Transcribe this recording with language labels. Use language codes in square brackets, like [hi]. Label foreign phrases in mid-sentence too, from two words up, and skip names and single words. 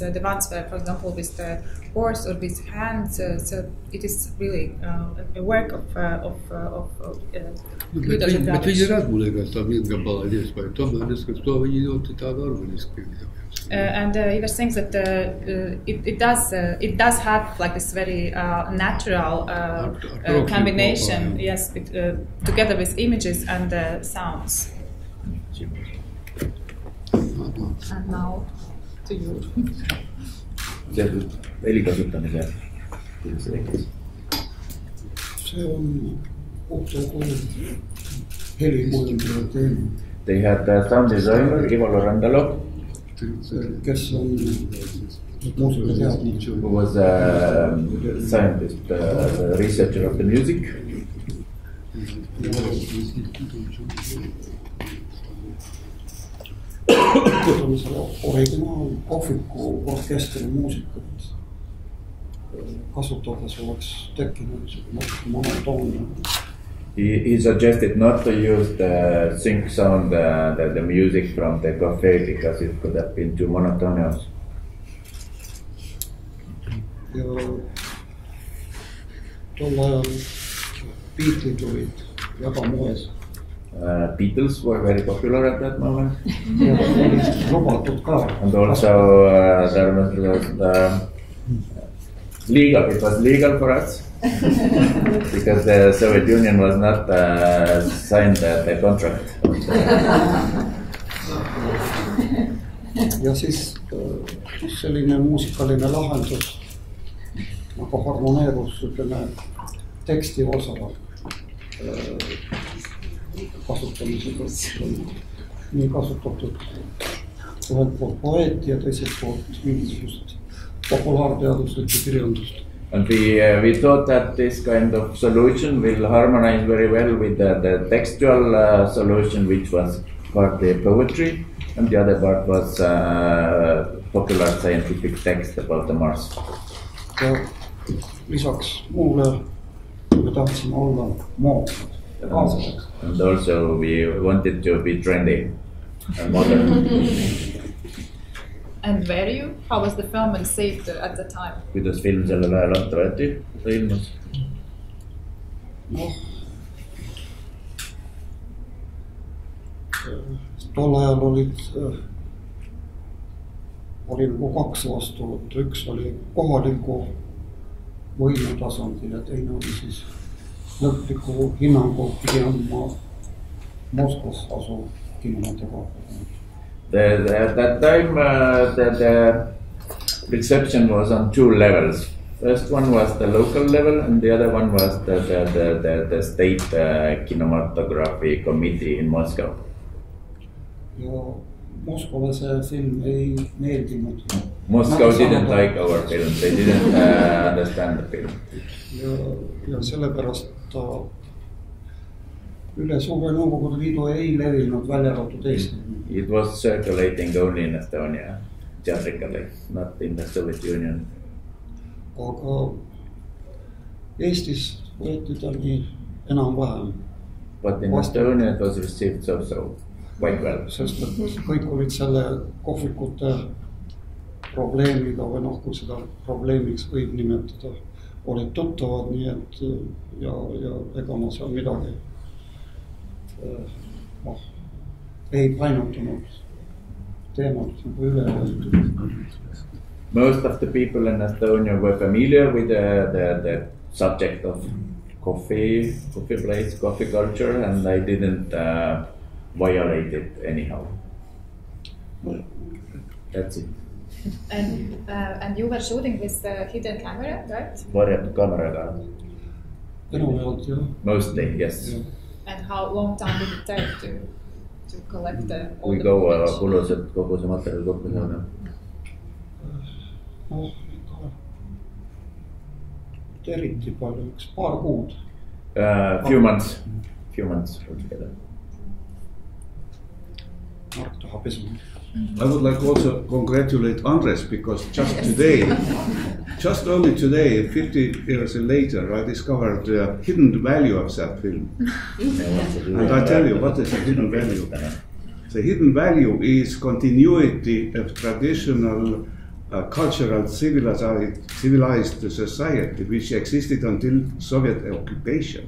[en] The ones, for example, with the horse or with hands. So it is really a work of Juda's [lv] bet viņi redz, man liekas, tā viengabalā iespēja. Tomēr neskats to viņi ļoti tādu organiski. [en] And Ivars thinks that it does have like this very natural combination, yes, together with images and sounds. And now to you. [et] Heli kasutamise tekkis? See on puhtalt helikujundaja teema. [en] They had sound designer Ivalo Randalo, [et] kes on muusikateadlane. [en] who was a scientist, researcher of the music. [et] Originaal kohviku orkestri muusikat kasutades oleks tekkinud monotoonia. [en] He suggested not to use the sync sound, the music from the cafe, because it could have been too monotonous. [et] Ja tol ajal Beatles'id olid väga moes. [en] Beatles were very popular at that moment. [et] Ja olid lubatud ka. [en] And also there was legal. It was legal for us because the Soviet Union was not signed the contract. [et] Ja siis selline muusikaline lahendus nagu harmoneerus, ütleme, teksti osa kasutamisega. Nii kasutatud ühelt poolt poeeti ja teiselt poolt mingisugust populaarteaduslikku kirjandust. [en] And we thought that this kind of solution will harmonize very well with the textual solution, which was partly poetry, and the other part was popular scientific text about the Mars. [et] Ja lisaks muule me tahtsime olla moodsad. [en] And also we wanted to be trendy and modern. And were you? How was the film received at the time? [et] Kuidas film sellel ajal ette võeti, ta ilmus? Noh, tol ajal oli nagu kaks vastuvõttu. Üks oli kohaliku võimutasandil ja teine oli siis lõpliku hinnangu pidi andma Moskvas asuv kinematograafi. [en] At that time, the reception was on two levels. First one was the local level, and the other one was the state kinematography committee in Moscow. [et] Ja Moskvale see film ei meeldinud. [en] Moscow didn't like our film, they didn't understand the film. [et] Ja sellepärast ta üle suure Nõukogude Liidu ei levinud välja arvatud Eesti. [en] It was circulating only in Estonia, geographically, not in the Soviet Union. [et] Aga Eestis võeti ta nii enam-vähem. [en] But in Estonia it was received so quite well. [et] Sest kõik olid selle kohvikute probleemiga või noh, kui seda probleemiks võib nimetada, olid tuttavad, nii et ja ega ma seal midagi ei painutanud teemat nagu üle. [en] Most of the people in Estonia were familiar with the subject of coffee place, coffee culture, and I didn't violate it anyhow. That's it. And you were shooting with the hidden camera, right? [et] Varjatud kaameraga. Enamjaolt, jah. [en] Mostly, yes. [et] Ja. [en] And how long time did it take to collect all [et] Kui [en] the [et] kaua [en] footage? [et] kulus, et kogu see materjal kokku saada? Noh, eriti palju, üks paar kuud. [en] Few months altogether. [et] Mark tahab esimene. [en] I would like also congratulate Andres because just only today, 50 years later, I discovered the hidden value of that film. And I tell you, what is the hidden value? The hidden value is continuity of traditional cultural civilized society which existed until Soviet occupation.